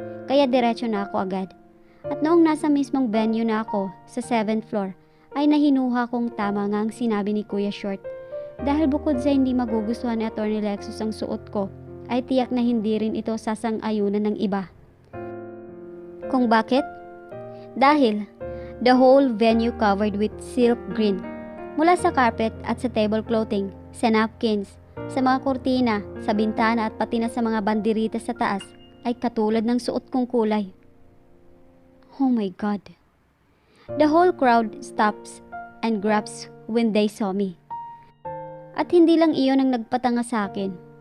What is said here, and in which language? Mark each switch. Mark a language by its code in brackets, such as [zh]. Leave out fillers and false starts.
[tl] Kaya diretso na ako agad. At noong nasa mismong venue na ako sa 7th floor, ay nahinuha kong tama nga ang sinabi ni Kuya Short. Dahil bukod sa hindi magugustuhan ni Attorney Lexus ang suot ko, ay tiyak na hindi rin ito sasang-ayunan ng iba. Kung bakit? [en] Dahil the whole venue covered with silk green. [tl] Mula sa carpet at sa table clothing, sa napkins, sa mga kurtina, sa bintana at pati na sa mga bandirita sa taas ay katulad ng suot kong kulay. [en] Oh my God. The whole crowd stops and grabs when they saw me. [tl] At hindi lang iyon ang nagpatanga sa akin.